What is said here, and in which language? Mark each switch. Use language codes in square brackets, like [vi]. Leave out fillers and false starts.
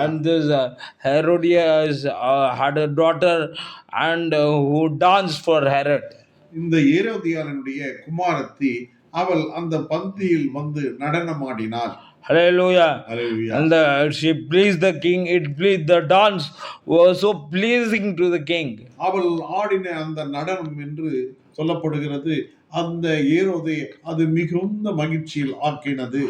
[en] And this Herodias had a daughter and who danced for Herod. [ta] இந்த ஏரோதியாளுடைய குமாரத்தி அவள் அந்த பந்தியில் வந்து நடனமாடினாள். [en] Hallelujah. Hallelujah. And she pleased the king. The dance was so pleasing to the king. [ta] அவள் ஆடின அந்த நடனம் என்று சொல்லப்படுகிறது. அந்த ஏரோதை அது மிகுந்த மகிழ்ச்சியில் ஆக்கினது.